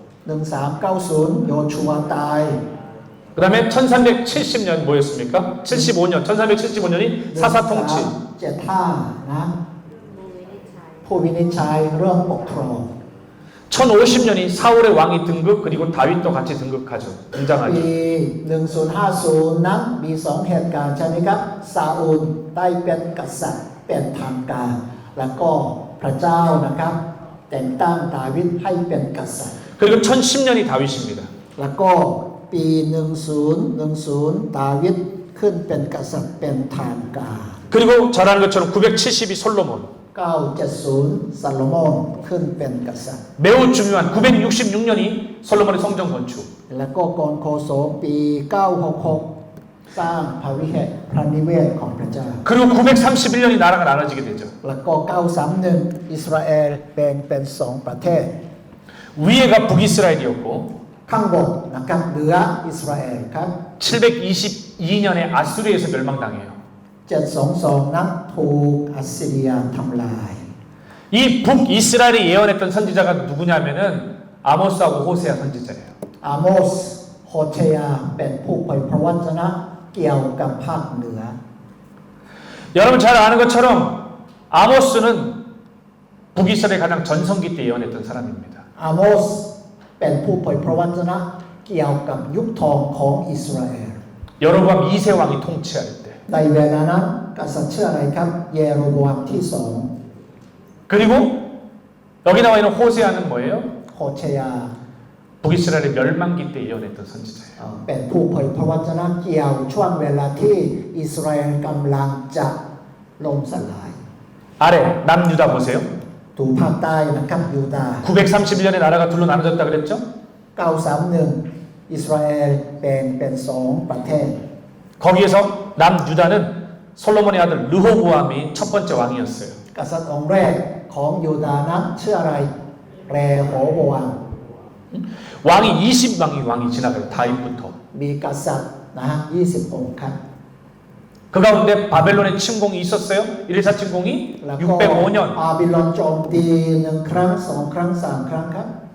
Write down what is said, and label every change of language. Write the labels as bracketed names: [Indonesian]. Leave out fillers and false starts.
[Thai] 1390โยชูวาตาย [Korean] 그 다음에 1370년 뭐였습니까? 75년, 1375년이 사사통치. [Thai] 1375นะผู้วินิจฉัยเรื่องปกครอง [Korean] 1050년이 사울의 왕이 등극 그리고 다윗도 같이 등극하죠. [Thai] ปี [Korean] 등장하죠. [Thai] 1050 นั้นมีสองเหตุการณ์ใช่ไหมครับซาอูลได้เป็นกษัตริย์เป็นทางการ แล้วก็พระเจ้านะครับแต่งตั้งดาวิดให้เป็นกษัตริย์ [Korean] 그리고 1010년이 다윗입니다. [Thai] แล้วก็ปี 1010 ดาวิดขึ้นเป็นกษัตริย์เป็นทางการ [Korean] 그리고 잘 아는 것처럼 972 솔로몬. [Thai] 970ซาโลมอนขึ้นเป็นกษัตริย์ [Korean] 매우 중요한 966년이 솔로몬의 성전 건축. [Thai] แล้วก็กรโคโสปี 966 สร้างพระวิหารพระนิเวศของพระเจ้า [Korean] 그리고 931년이 나라가 나눠지게 되죠. [Thai] แล้วก็ 931 อิสราเอลแบ่งเป็นสองประเทศ [Korean] 위에가 북이스라엘이었고 [Thai] ข้างบนนะครับเหนืออิสราเอลครับ [Korean] 722년에 아수르에서 멸망당해요. [Thai] 722 นั้นถูกอัสซีเรียทำลาย [Korean] 이 북이스라엘이 예언했던 선지자가 누구냐면은 아모스하고 호세아 선지자예요. [Thai] อาโมสโฮเชยาเป็นผู้เผยพระวจนะเกี่ยวกับภาคเหนือ [Korean] 여러분 잘 아는 것처럼 아모스는 북이스라엘 가장 전성기 때 예언했던 사람입니다. [Thai] อาโมสเป็นผู้เผยพระวจนะเกี่ยวกับยุคทองของอิสราเอล [Korean] 여로보암 2세 왕이 통치할 때 [Thai] ในเวลานั้นกษัตริย์ชื่ออะไรครับเยโรโบอัมที่สอง [Korean] 그리고 여기 나와 있는 호세아는 뭐예요? [Thai] โฮเชยา [Korean] 북이스라엘의 멸망기 때 예언했던 선지자예요. [Thai] เป็นผู้เผยพระวจนะเกี่ยวช่วงเวลาที่อิสราเอลกำลังจะล่มสลาย [Korean] 아래 남유다 보세요. [Thai] ถูภาคใต้นะครับยูดาห์ [Korean] 931년에 나라가 둘로 나눠졌다 그랬죠? [Thai] 931 อิสราเอลแบ่งเป็นสองประเทศ [Korean] 거기에서 남유다는 솔로몬의 아들 르호보암이 첫 번째 왕이었어요. [Thai] กษัตริย์องค์แรกของยูดาห์นั้นชื่ออะไรเรโหโบอัม [Korean] 왕이 20왕이 지나가요. 다윗부터. [Thai] มีกษัตริย์นะฮะ20 องค์ครับ [Korean] 그 가운데 바벨론의 침공이 있었어요. 1차 침공이 [Thai] แล้วก็ [Korean] 605년. [Thai] บาบิลอนโจมตี1 ครั้ง 2 ครั้ง 3 ครั้งครับ